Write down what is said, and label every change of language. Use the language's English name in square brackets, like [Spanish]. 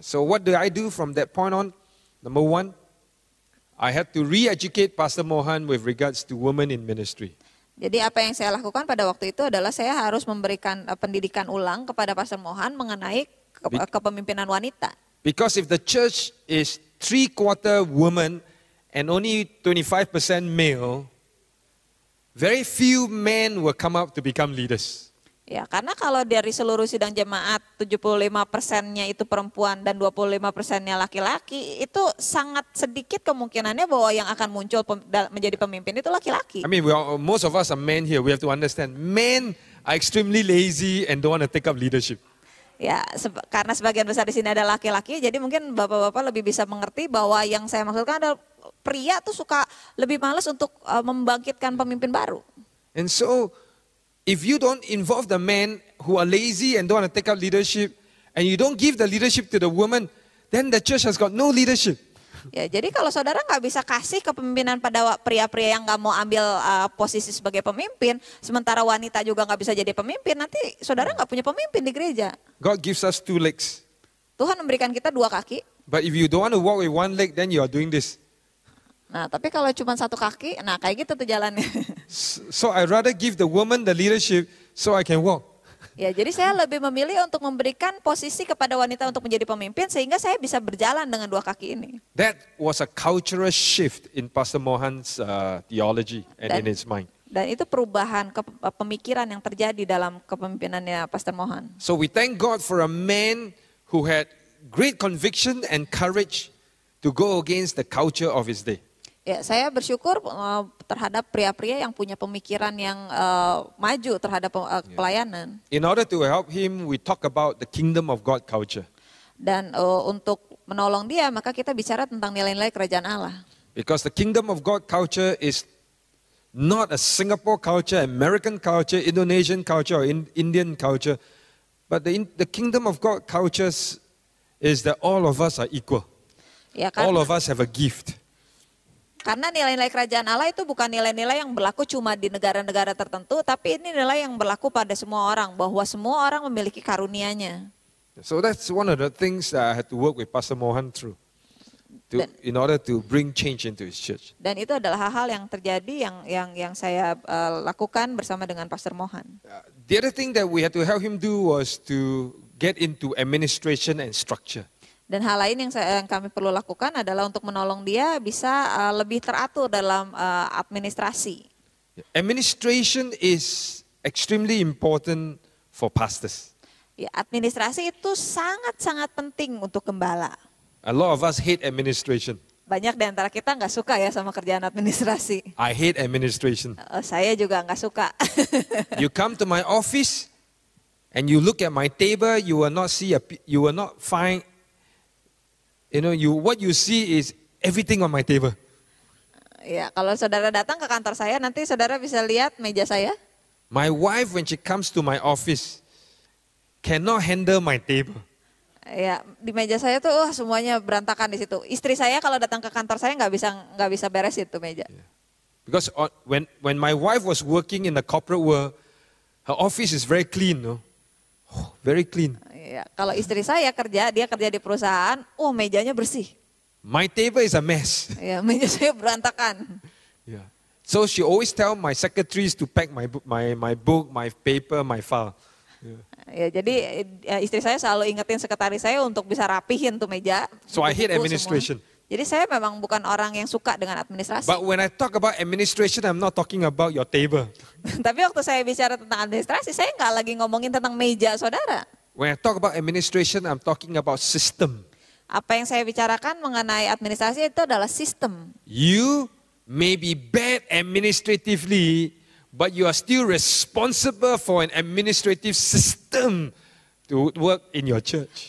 [English] So what do I do from that point on? Number 1, I had to re-educate Pastor Mohan with regards to women in ministry. [Indonesian] Jadi apa yang saya lakukan pada waktu itu adalah saya harus memberikan pendidikan ulang kepada Pastor Mohan mengenai kepemimpinan wanita. [English] Because if the church is 3/4 woman and only 25% male, very few men will come up to become leaders. [Indonesian] Ya, karena kalau dari seluruh sidang jemaat 75%-nya itu perempuan dan 25%-nya laki-laki, itu sangat sedikit kemungkinannya bahwa yang akan muncul menjadi pemimpin itu laki-laki. [English] I mean, most of us are men here. We have to understand, men are extremely lazy and don't want to take up leadership. [Indonesian] Ya, karena sebagian besar di sini ada laki-laki, jadi mungkin bapak-bapak lebih bisa mengerti bahwa yang saya maksudkan adalah pria tuh suka lebih malas untuk membangkitkan pemimpin baru. [English] And so, if you don't involve the men who are lazy and don't want to take up leadership, and you don't give the leadership to the woman, then the church has got no leadership. [Indonesian] Ya, jadi kalau saudara nggak bisa kasih kepemimpinan pada pria-pria yang nggak mau ambil posisi sebagai pemimpin, sementara wanita juga nggak bisa jadi pemimpin, nanti saudara nggak punya pemimpin di gereja. [English] God gives us 2 legs. [Indonesian] Tuhan memberikan kita 2 kaki. [English] But if you don't want to walk with 1 leg, then you are doing this. [Indonesian] Nah, tapi kalau cuma 1 kaki, nah kayak gitu tuh jalannya. [English] So I rather give the woman the leadership so I can walk. [Indonesian] Ya, jadi saya lebih memilih untuk memberikan posisi kepada wanita untuk menjadi pemimpin sehingga saya bisa berjalan dengan 2 kaki ini. [English] That was a cultural shift in Pastor Mohan's theology and in his mind. [Indonesian] Dan itu perubahan pemikiran yang terjadi dalam kepemimpinannya Pastor Mohan. [English] So we thank God for a man who had great conviction and courage to go against the culture of his day. [Indonesian] Ya, saya bersyukur terhadap pria-pria yang punya pemikiran yang maju terhadap pelayanan. [English] In order to help him, we talk about the kingdom of God culture. [Indonesian] Dan untuk menolong dia, maka kita bicara tentang nilai-nilai kerajaan Allah. [English] Because the kingdom of God culture is not a Singapore culture, American culture, Indonesian culture, or Indian culture. But the kingdom of God culture is that all of us are equal. [Indonesian] Ya, [English] All of us have a gift. [Indonesian] Karena nilai-nilai kerajaan Allah itu bukan nilai-nilai yang berlaku cuma di negara-negara tertentu, tapi ini nilai yang berlaku pada semua orang, bahwa semua orang memiliki karunia-Nya. [English] So that's one of the things that I had to work with Pastor Mohan through, in order to bring change into his church. [Indonesian] Dan itu adalah hal-hal yang terjadi yang saya lakukan bersama dengan Pastor Mohan. [English] The other thing that we had to help him do was to get into administration and structure. [Indonesian] Dan hal lain yang kami perlu lakukan adalah untuk menolong dia bisa lebih teratur dalam administrasi. [English] Administration is extremely important for pastors. [Indonesian] Ya, administrasi itu sangat-sangat penting untuk gembala. [English] A lot of us hate administration. [Indonesian] Banyak di antara kita nggak suka ya sama kerjaan administrasi. [English] I hate administration. [Indonesian] Saya juga nggak suka. [English] You come to my office and you look at my table, you will not find. What you see is everything on my table. [Indonesian] Ya, kalau saudara datang ke kantor saya, nanti saudara bisa lihat meja saya. [English] My wife, when she comes to my office, cannot handle my table. [Indonesian] Ya, di meja saya tuh semuanya berantakan di situ. Istri saya kalau datang ke kantor saya nggak bisa beres itu meja. [English] Yeah. Because when my wife was working in the corporate world, her office is very clean, no? Oh, very clean. [Indonesian] Ya, kalau istri saya dia kerja di perusahaan, mejanya bersih. [English] My table is a mess. [Indonesian] Ya, meja saya berantakan. [English] Yeah. So she always tell my secretaries to pack my book, my paper, my file. Yeah. [Indonesian] Ya, jadi istri saya selalu ingetin sekretaris saya untuk bisa rapihin tuh meja. [English] So I hate administration. [Indonesian] Semua. Jadi saya memang bukan orang yang suka dengan administrasi. [English] But when I talk about administration, I'm not talking about your table. [Indonesian] Tapi waktu saya bicara tentang administrasi, saya nggak lagi ngomongin tentang meja saudara. [English] When I talk about administration, I'm talking about system. [Indonesian] Apa yang saya bicarakan mengenai administrasi itu adalah sistem. [English] You may be bad administratively, but you are still responsible for an administrative system to work in your church.